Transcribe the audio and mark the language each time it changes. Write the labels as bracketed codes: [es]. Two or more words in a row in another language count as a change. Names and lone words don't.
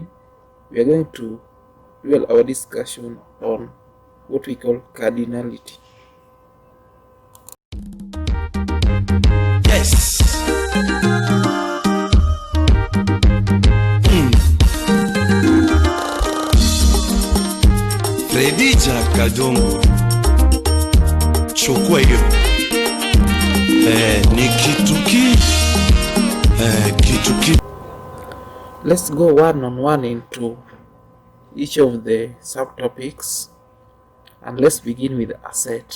[en] We are going to dwell our discussion on what we call cardinality. Yes. Ready? [sw] Kadongo. Chukua hiyo. Ni kituki. Kituki. [en] Let's go one on one into each of the subtopics, and let's begin with asset.